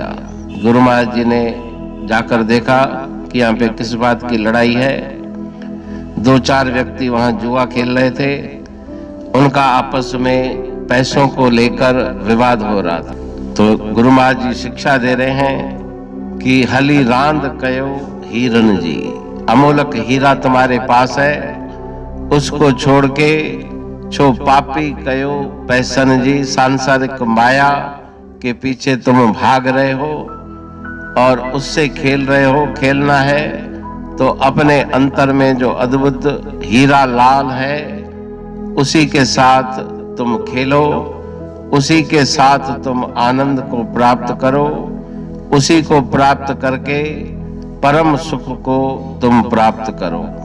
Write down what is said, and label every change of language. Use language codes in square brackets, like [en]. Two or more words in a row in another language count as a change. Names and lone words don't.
[hi] गुरु महाराज जी ने जाकर देखा कि यहाँ पे किस बात की लड़ाई है। दो चार व्यक्ति वहां जुआ खेल रहे थे, उनका आपस में पैसों को लेकर विवाद हो रहा था। तो गुरु महाराज जी शिक्षा दे रहे हैं कि [sd] हली रांद कयो हीरन जी, [hi] अमोलक हीरा तुम्हारे पास है, उसको छोड़ के [sd] छो पापी कयो पैसन जी। [hi] सांसारिक माया के पीछे तुम भाग रहे हो और उससे खेल रहे हो। खेलना है तो अपने अंतर में जो अद्भुत हीरा लाल है उसी के साथ तुम खेलो, उसी के साथ तुम आनंद को प्राप्त करो, उसी को प्राप्त करके परम सुख को तुम प्राप्त करो।